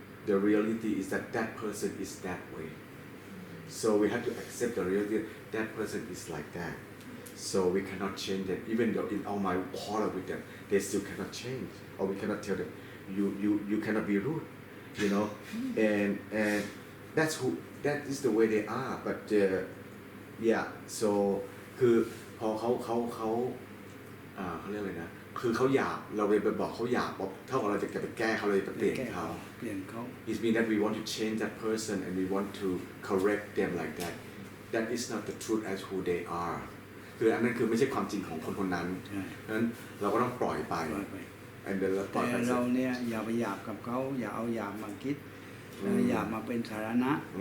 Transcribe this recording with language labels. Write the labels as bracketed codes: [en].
[en] The reality is that that person is that way. So we have to accept the reality that person is like that. So we cannot change them, even though in our mind we quarrel with them, they still cannot change, or we cannot tell them, you cannot be rude, and that is the way they are. But yeah, so [th] คือพอเขาเรียกอะไรนะคือเขาหยาบเราเลยไปบอกเขาหยาบเท่ากับเราจะไปแก้เขาเลยไปเปลี่ยนเขา [en] It means that we want to change that person and we want to correct them like that. That is not the truth as who they are. [th] คืออันนั้นคือไม่ใช่ความจริงของคนนั้นเพราะฉะนั้นเราก็ต้องปล่อยไปแต่ เราเนี่ยอย่าไปหยาบกับเขาอย่าเอาหยาบมาคิดหยาบมาเป็นสาระ